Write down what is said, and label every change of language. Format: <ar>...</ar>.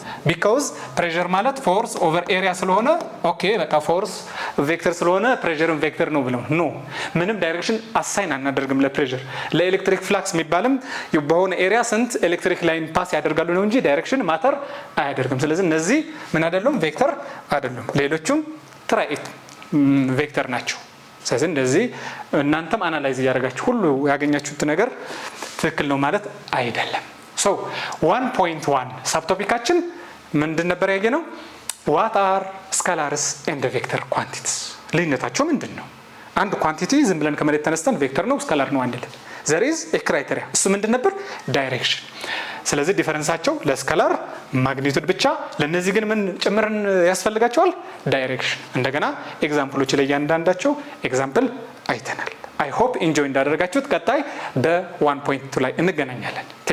<am>ቢካዝ ፕሬሸር ማለት ፎርስ ኦቨር ኤሪያ ስለሆነ ኦኬ በቃ ፎርስ ቬክተር ስለሆነ ፕሬሸርን ቬክተር ነው ብለው ኖ ምንም ዳይሬክሽን አሳይን አናደርግም ለፕሬሸር። ለኤሌክትሪክ ፍላክስ የሚባልም በሆነ ኤሪያ ስንት ኤሌክትሪክ ላይን ፓስ ያደርጋሉ ነው እንጂ ዳይሬክሽን ማተር አያደርግም። ስለዚህ እነዚህ ምን አይደሉም? ቬክተር አይደሉም። ሌሎቹም ትራይት ቬክተር ናቸው። ስለዚህ እንደዚህ እናንተም አናላይዝ ያደርጋችሁ ሁሉ ያገኛችሁት ነገር ትክክል ነው ማለት አይደለም። ሶ 1.1 ሳብቶፒካችን ምንድን ነበር ያየነው?</am> <en>what are scalars and vector quantities</en> <am>ልዩነታቸው ምንድን ነው? አንድ ኳንቲቲ ዝም ብለን ከመሬት ተነስተን ቬክተር ነው ስካላር ነው አንልም።</am> <en>there is a criteria።</en> <am>እሱ ምንድን ነበር? ዳይሬክሽን። ስለዚህ ዲፈረንሳቸው ለስካላር ማግኒቱድ ብቻ፣ ለነዚህ ግን ምን ጭምርን ያስፈልጋቸዋል? ዳይሬክሽን። እንደገና ኤግዛምፕሎች ላይ ያንዳንዳቸው ኤግዛምፕል አይተናል።</am> <en>አይ ሆፕ ኢንጆይ</en> <am>እንዳደረጋችሁት። ቀጣይ በ1.2 ላይ እንገናኛለን።</am>